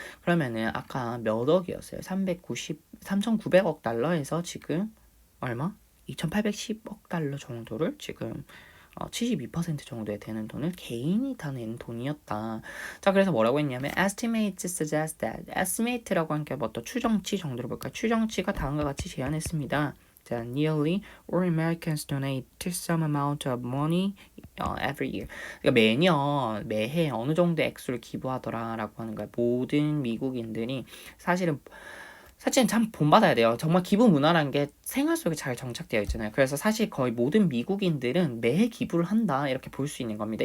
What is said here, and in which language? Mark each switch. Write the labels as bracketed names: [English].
[Korean] 그러면은 아까 몇 억이었어요? 3,900억 달러에서 지금 얼마? 2,810억 달러 정도를 지금 72% 정도에 되는 돈을 개인이 다 낸 돈이었다. 자, 그래서 뭐라고 했냐면 [English] estimates suggest that [Korean] estimate라고 한 게 뭐 또 추정치 정도로 볼까요? 추정치가 다음과 같이 제안했습니다. 자, [English] nearly all Americans donate some amount of money every year. [Korean] 그러니까 매해 어느 정도 액수를 기부하더라라고 하는 거야. 모든 미국인들이 사실은 참 본받아야 돼요. 정말 기부 문화라는 게 생활 속에 잘 정착되어 있잖아요. 그래서 사실 거의 모든 미국인들은 매해 기부를 한다 이렇게 볼 수 있는 겁니다.